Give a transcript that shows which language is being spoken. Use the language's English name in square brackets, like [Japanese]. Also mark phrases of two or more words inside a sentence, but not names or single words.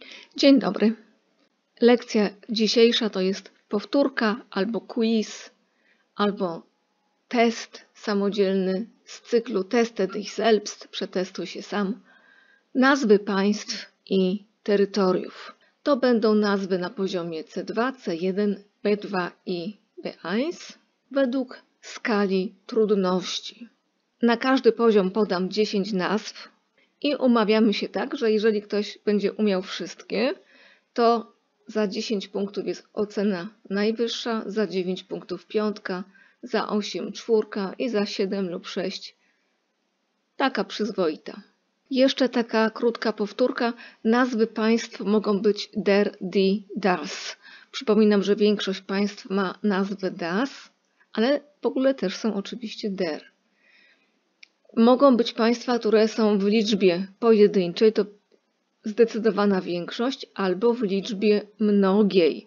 [Polish] Dzień dobry. Lekcja dzisiejsza to jest powtórka albo quiz, albo test samodzielny z cyklu [German] Teste dich selbst, [Polish] przetestuj się sam, nazwy państw i terytoriów. To będą nazwy na poziomie C2, C1, B2 i B1 według skali trudności. Na każdy poziom podam 10 nazw i umawiamy się tak, że jeżeli ktoś będzie umiał wszystkie, to za 10 punktów jest ocena najwyższa, za 9 punktów piątka, za 8 czwórka i za 7 lub 6 taka przyzwoita. Jeszcze taka krótka powtórka. Nazwy państw mogą być [German] der, die, das. [Polish] Przypominam, że większość państw ma nazwę das, ale w ogóle też są oczywiście der. Mogą być państwa, które są w liczbie pojedynczej, to zdecydowana większość, albo w liczbie mnogiej.